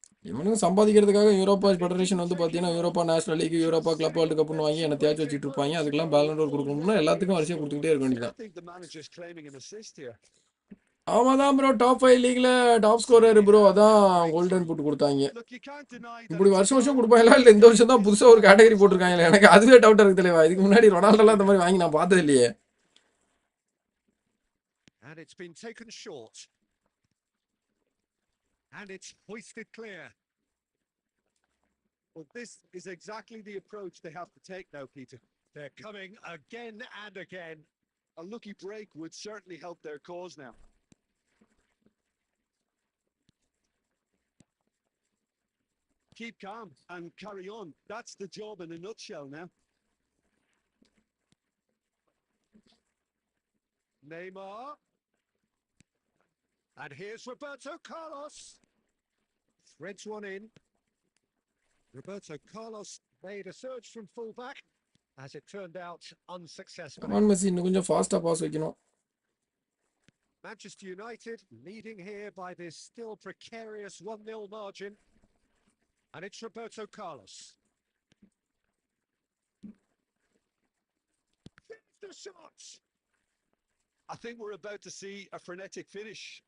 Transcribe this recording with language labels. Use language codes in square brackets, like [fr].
[ta] இவனுக்கு சம்பாதிக்கிறதுக்காக Europa federation வந்து பார்த்தீங்கன்னா Europa national league, Europa club world கப்னு வாங்கி என்ன தேய்ச்சி வச்சுட்டு இருப்பாங்க. அதுக்கெல்லாம் பேலன் டோர் கொடுக்கணும்னா எல்லாத்துக்கும் வரிசையாக கொடுத்துக்கிட்டே இருக்க வேண்டியதான். [en] I think the manager's claiming an assist here. [ta] ஆமாம் தான் bro, top 5 லீக்ல top scorer bro. அதான் கோல்டன் புட் கொடுத்தாங்க. [en] Look, you can't deny that. [ta] இப்படி வருஷம் வருஷம் கொடுப்பாங்களா இல்லை இந்த வருஷம் தான் புதுசாக ஒரு கேட்டகரி போட்டிருக்காங்க? எனக்கு அதுவே டவுட்டாக இருக்கு தலைவா. இதுக்கு முன்னாடி ரொனால்டோலாம் இந்த மாதிரி வாங்கி நான் பார்த்தது இல்லையே. [en] And it's been taken short. And it's hoisted clear. Well, this is exactly the approach they have to take now, Peter. They're coming again and again. A lucky break would certainly help their cause now. Keep calm and carry on. That's the job in a nutshell now. Neymar. And here's Roberto Carlos. Threads one in. Roberto Carlos made a surge from fullback. As it turned out, unsuccessful. [ta] Come on Messi, இன்னும் கொஞ்சம் ஃபாஸ்ட்டாக pass வைக்கணும். [en] Manchester United leading here by this still precarious 1-0 margin. And it's Roberto Carlos. The shots. I think we're about to see a frenetic finish.